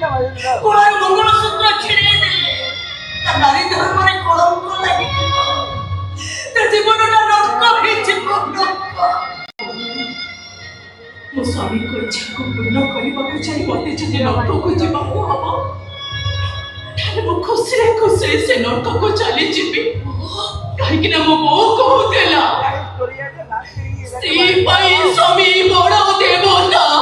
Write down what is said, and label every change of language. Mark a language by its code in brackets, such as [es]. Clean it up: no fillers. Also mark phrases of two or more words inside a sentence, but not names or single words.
[bn] কোলার মঙ্গলসূত্র ছিঁড়ে দিলে তার নারী ধর্মের কলঙ্ক লাগিয়ে তার জীবনটা নষ্ট হয়েছে। [or] ମୋ ସ୍ୱାମୀଙ୍କ ଇଚ୍ଛାକୁ ପୂର୍ଣ୍ଣ କରିବାକୁ ଚାହିଁ ମୋତେ ଯଦି ନର୍କକୁ ଯିବାକୁ ହବ ତାହେଲେ ମୁଁ ଖୁସିରେ ଖୁସିରେ ସେ ନର୍କକୁ ଚାଲିଯିବି। କାହିଁକିନା ମୋ ବୋଉ କହୁଥିଲା ସ୍ତ୍ରୀ ପାଇଁ ସ୍ୱାମୀ ବଡ଼ ଦେବତା।